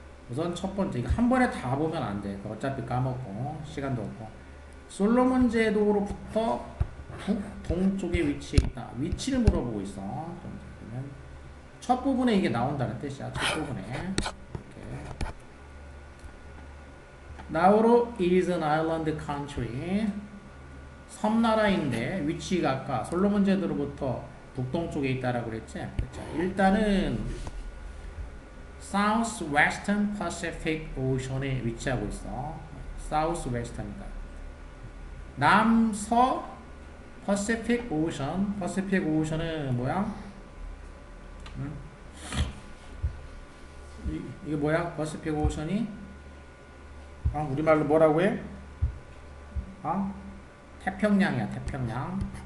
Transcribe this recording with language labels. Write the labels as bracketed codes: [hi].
[ko] 우선 첫 번째, 이거 한 번에 다 보면 안 돼. 어차피 까먹고 시간도 없고. 솔로몬 제도로부터 북동쪽에 위치해 있다. 위치를 물어보고 있어. 첫 부분에 이게 나온다는 뜻이야. 첫 부분에. 이렇게. [en] 나우루 is an island country. [ko] 섬나라인데 위치가 아까 솔로몬 제도로부터 북동쪽에 있다라고 그랬지. 그렇죠. 일단은 Southwestern Pacific Ocean에 위치하고 있어. Southwestern이니까 남서 Pacific Ocean. Pacific Ocean은 뭐야? 이게 뭐야? Pacific Ocean이? 우리말로 뭐라고 해? 태평양이야. 태평양.